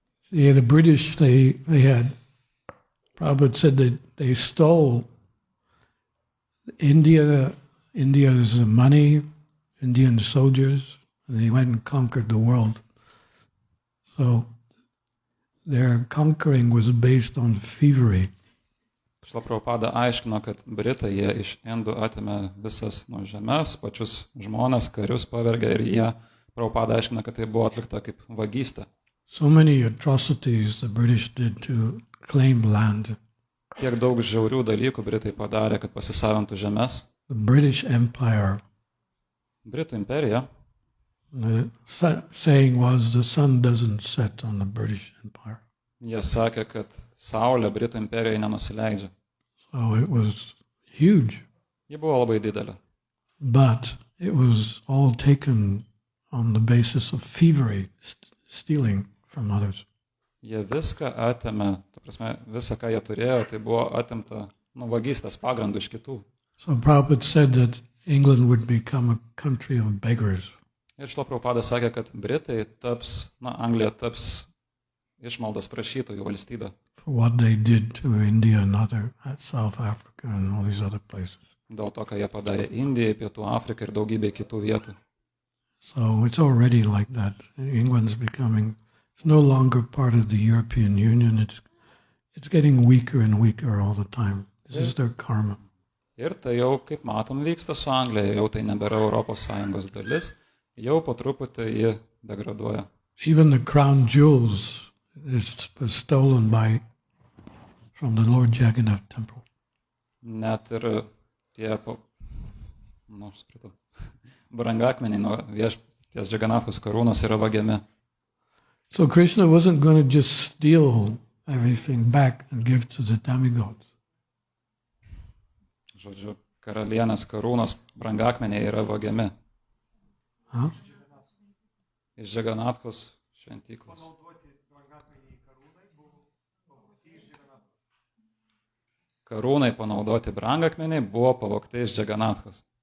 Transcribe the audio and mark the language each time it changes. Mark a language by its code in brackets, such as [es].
[en] Yeah, the British, they had, Prabhupada said that they stole India's money, Indian soldiers, and they went and conquered the world. So their conquering was based on thievery. [lt] Krishna Prabhupada aiškino, kad Britai jie iš Indų atėmė visas žemes, pačius žmones, karius pavergė ir jie, Prabhupada aiškino, kad tai buvo atlikta kaip vagystė. [en] So many atrocities the British did to claim land. [lt] Tiek daug žiaurių dalykų Britai padarė, kad pasisavintų žemes. [en] The British Empire, [lt] Britų imperija, [en] the saying was the sun doesn't set on the British Empire. [lt] jie sakė, kad Saulė Britų imperijai nenusileidžia. [en] So it was huge. [lt] Ji buvo labai didelė. [en] But it was all taken on the basis of thievery, stealing from others. [lt] Jie viską atėmė, ta prasme, visą, ką jie turėjo, tai buvo atimta vagystės pagrindų iš kitų. [en] So Prabhupada said that England would become a country of beggars. [lt] Ir Šila Prabhupada sakė, kad Britai taps, Anglija taps išmaldos prašytojų valstybė. [en] For what they did to India and South Africa and all these other places. [lt] Dėl to, ką jie padarė Indijai, Pietų Afrikai ir daugybė kitų vietų. [en] So it's already like that. England's becoming, it's no longer part of the European Union. It's getting weaker and weaker all the time. This is their karma. [lt] Ir tai jau, kaip matom, vyksta su Anglija, jau tai nebėra Europos Sąjungos dalis, jau po truputį ji degraduoja. [en] Even the crown jewels was stolen from the Lord Jagannath temple. [lt] Net ir tie, brangakmeniai nuo viešpaties Džaganathos karūnos yra vagiami. [en] So Krishna wasn't going to just steal everything back and give to the demigods. [lt] Žodžiu, karalienės karūnos brangakmeniai yra vagiami. [en] Huh? [lt] Iš Džaganathos šventyklos. Karūnai panaudoti brangakmeniai buvo pavogti iš Džaganathos.